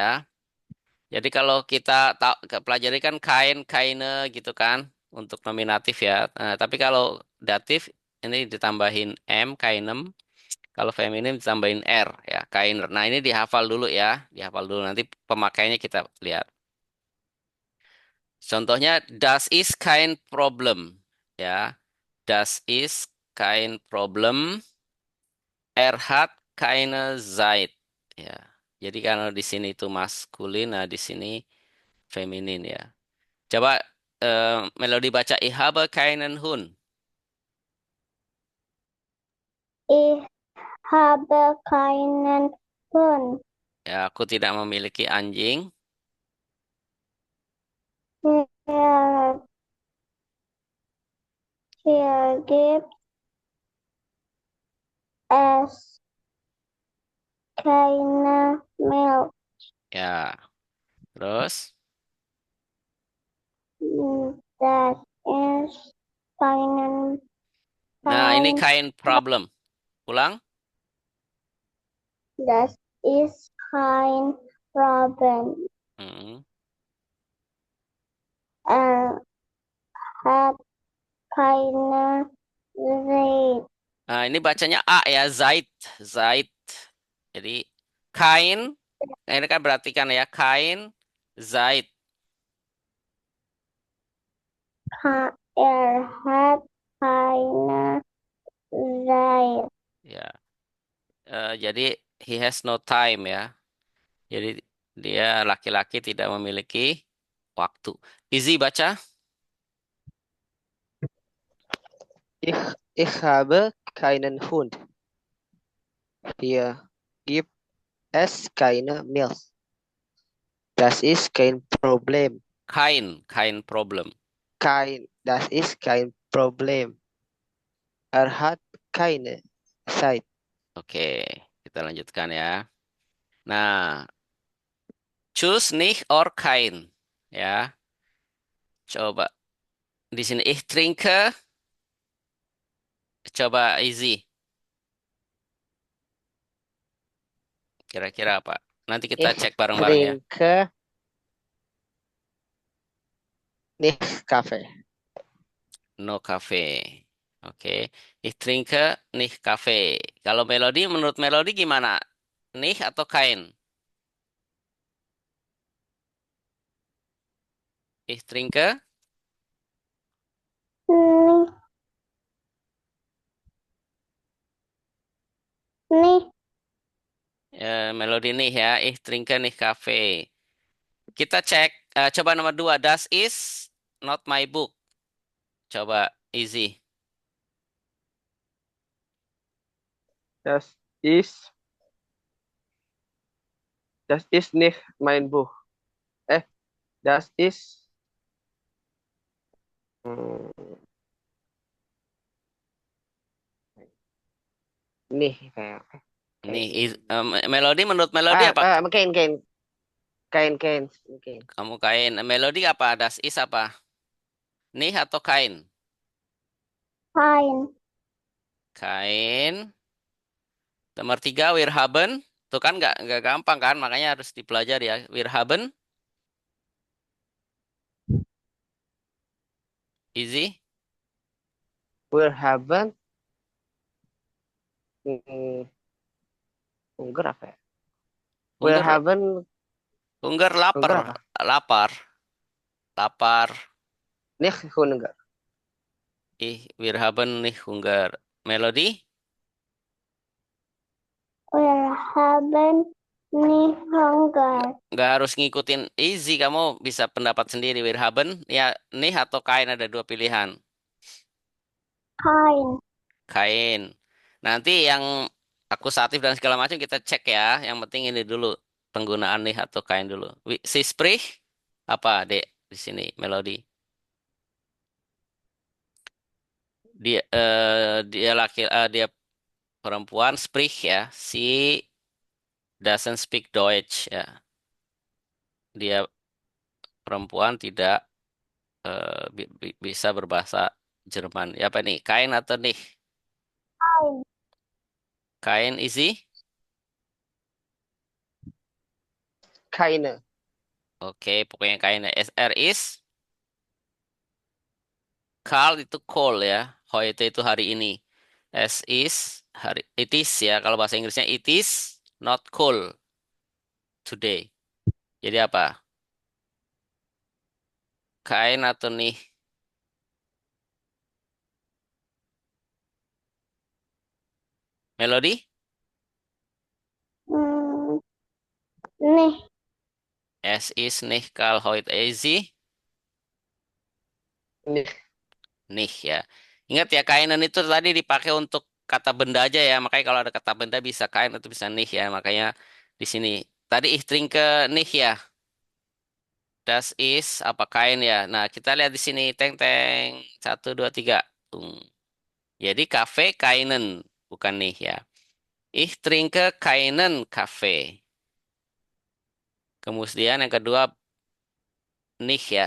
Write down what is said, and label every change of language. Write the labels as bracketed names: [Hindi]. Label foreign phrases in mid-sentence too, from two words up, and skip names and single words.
[Indonesian] Jadi kalau kita pelajari kan kain, kaine gitu kan untuk nominatif ya. Nah, tapi kalau datif ini ditambahin m, kainem. Kalau feminim ditambahin r ya, kainer. Nah, ini dihafal dulu ya, dihafal dulu nanti pemakainya kita lihat. Contohnya, [German] das ist kein Problem. Ya, das ist kein Problem. Er hat keine Zeit. [Indonesian] Ya, jadi kalau di sini itu maskulin, nah di sini feminin ya. Coba Melodi baca [German] ich habe keinen Hund. Ich habe keinen Hund. [Indonesian] Ya, aku tidak memiliki anjing. [German] Hier, hier gibt es keine Milch. [Indonesian] Ya, terus. [German] Das ist keinen, [Indonesian] Nah, ini [German] kein, kein problem. Ulang. das ist kein Problem. Hmm. Er hat keine Zeit. [Indonesian] Nah, ini bacanya A ya, Zait. Zait. Jadi, kain. Ini kan berarti kan ya, kain, Zait. [German] Er hat keine Zeit. [Indonesian] Ya, jadi [English] he has no time [Indonesian] ya. Jadi dia laki-laki tidak memiliki waktu. Easy baca. [German] Ich, ich habe keinen Hund. Hier gibt es keine Milch. Das ist kein Problem. Kein problem. Das ist kein Problem. Er hat keine Zeit. [Indonesian] Oke, kita lanjutkan ya. Nah, [English] choose nicht or kein. [Indonesian] Ya, coba. Di sini [German] ich trinke. [Indonesian] Coba easy. Kira-kira apa? Nanti kita [German] Ich [Indonesian] cek bareng-bareng ya. [German] trinke nicht Kaffee. [English] No cafe. Oke. [German] Ich trinke nicht Kaffee. [Indonesian] Kalau melodi, menurut melodi gimana? Nicht atau kain? [German] Ich trinke. Nicht, nicht, [Indonesian] Melodi nih ya. [German] Ich trinke nicht Kaffee. [Indonesian] Kita cek. Coba nomor dua. [English] Das is not my book. [Indonesian] Coba easy. [German] Das ist, das ist nicht mein Buch. [Indonesian] Eh, [German] das ist [Indonesian] hmm, nih kayak Nih, kain. melodi menurut melodi apa? Kain kain kain kain kain. Kamu kain. Melodi apa? [German] Das is [Indonesian] apa? Nih atau kain? [German] kein, [Indonesian] Kain. Nomor tiga, [German] wir haben. [Indonesian] Tuh kan nggak gampang kan, makanya harus dipelajari ya. [German] Wir haben, easy. Wir haben hmm, Ungar [Indonesian] apa ya? [German] Wir Hunger, haben [Indonesian] hunger lapar, Ungar apa? lapar, lapar. [German] Nicht Ungar. Wir haben nicht Hunger. Melodi, wir haben nicht Hunger. [Indonesian] nggak harus ngikutin easy, kamu bisa pendapat sendiri. [German] Wir haben, [Indonesian] ya nih atau kain ada dua pilihan. [German] Kein, [Indonesian] Kain. Nanti yang akusatif dan segala macam kita cek ya. Yang penting ini dulu penggunaan nih atau kain dulu. [German] Si sprich [Indonesian] apa dek di sini melodi? Dia perempuan sprich ya. [English] Si doesn't speak [German] Deutsch ya. [Indonesian] Dia perempuan tidak bisa berbahasa Jerman. Ya apa nih? Kain atau nih? [German] kein, [Indonesian] Kain easy? [German] Keine. [Indonesian] Oke, pokoknya kain SR is Karl itu call ya. Heute itu hari ini. S is hari it is ya. Kalau bahasa Inggrisnya [English] it is not cool today. [Indonesian] Jadi apa? kain atau nih? Melody? Hmm, nih. [German] Es ist nicht kalt heute easy. [Indonesian] Nih. Nih ya. Ingat ya, kainan itu tadi dipakai untuk kata benda aja ya. Makanya kalau ada kata benda bisa kain atau bisa nih ya. Makanya di sini. Tadi [German] ich trinke [Indonesian] nih ya. [German] Das is [Indonesian] apa kain ya. Nah, kita lihat di sini. Teng teng. Satu, dua, tiga. Tung. Jadi kafe kainen. Bukan nih ya. [German] Ich trinke keinen Kaffee. [Indonesian] Kemudian yang kedua nicht ya.